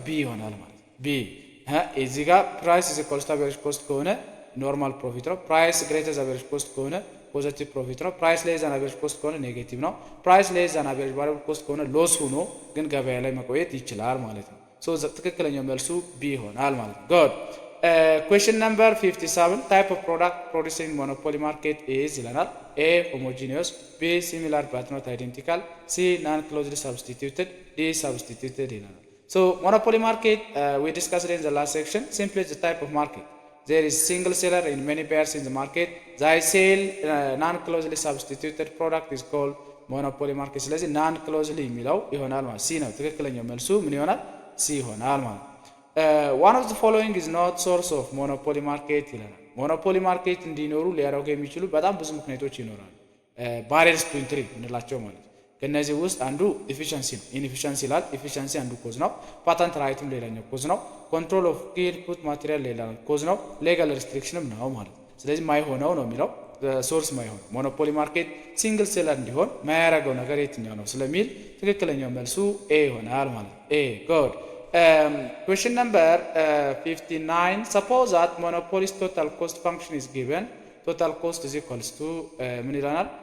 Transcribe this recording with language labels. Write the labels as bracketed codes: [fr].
[am] ቢ ይሆናል ማለት ቢ። እዚህ ጋር ፕራይስ ኢዝ ኢኳልስ ቱ አቨሬጅ ኮስት ከሆነ ኖርማል ፕሮፊት ነው። ፕራይስ ግሬተር ዛን አቨሬጅ ኮስት ከሆነ ፖዚቲቭ ፕሮፊት ነው። ፕራይስ ሌስ ዛን አቨሬጅ ኮስት ከሆነ ኔጌቲቭ ነው። ፕራይስ ሌስ ዛን አቨሬጅ ቫሪያብል ኮስት ከሆነ ሎስ ሆኖ ግን ገበያ ላይ መቆየት ይችላል ማለት ነው። ሶ ትክክለኛው መልሱ ቢ ይሆናል ማለት ነው። ጉድ [en] question number 57 type of product produced in monopoly market is [am] ይለናል። [en] A homogeneous B similar but not identical C non closely substituted D substituted ይለናል። so monopoly market we discussed in the last section. Simply the type of market. There is single seller and many buyers in the market. They sell non-closely substituted product is called monopoly market. [am] ስለዚህ non-closely የሚለው ይሆናል ማለት ሲ ነው። ትክክለኛው መልሱ ምን ይሆናል? ሲ ይሆናል ማለት። [en] one of the following is not source of monopoly market [am] ይለናል። ሞኖፖሊ ማርኬት እንዲኖሩ ሊያደርጉ የሚችሉ በጣም ብዙ ምክንያቶች ይኖራሉ። ባሪየርስ ቱ ኢንትሪ እንላቸው ማለት። ከነዚህ ውስጥ አንዱ ኢፊሸንሲ ነው። ኢንኤፊሸንሲ ይላል። ኢፊሸንሲ አንዱ ኮዝ ነው። ፓተንት ራይትም ሌላኛው ኮዝ ነው። ኮንትሮል ኦፍ ኪ ኢንፑት ማቴሪያል ሌላኛው ኮዝ ነው። ሌጋል ሪስትሪክሽንም ነው ማለት። ስለዚህ ማይሆነው ነው የሚለው ሶርስ ማይሆን ሞኖፖሊ ማርኬት ሲንግል ሴለር እንዲሆን ማያረገው ነገር የትኛው ነው ስለሚል ትክክለኛው መልሱ ኤ ይሆናል ማለት። ኤ ጉድ [en] Question number 59. Suppose that monopoly's total cost function is given. Total cost is equals to [am] ምን ይለናል?